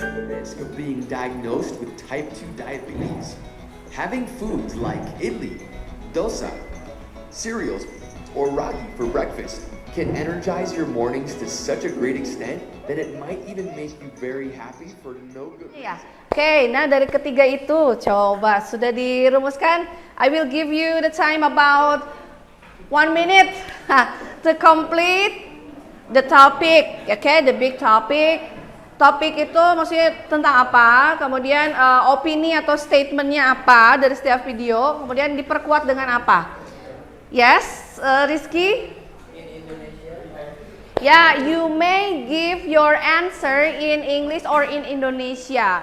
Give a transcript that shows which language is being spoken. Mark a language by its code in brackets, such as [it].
[en] Risk of being diagnosed with type 2 diabetes. Having foods like idli, dosa, cereals, or ragi for breakfast can energize your mornings to such a great extent that it might even make you very happy for no good reason. [id] Oke, nah dari ketiga itu coba sudah dirumuskan. [en] I will give you the time about 1 minute to complete the topic. Oke, the big topic. [id] Topik itu maksudnya tentang apa, kemudian opini atau statementnya apa dari setiap video, kemudian diperkuat dengan apa. [en] Yes, Rizky? Yeah, you may give your answer in English or in Indonesia.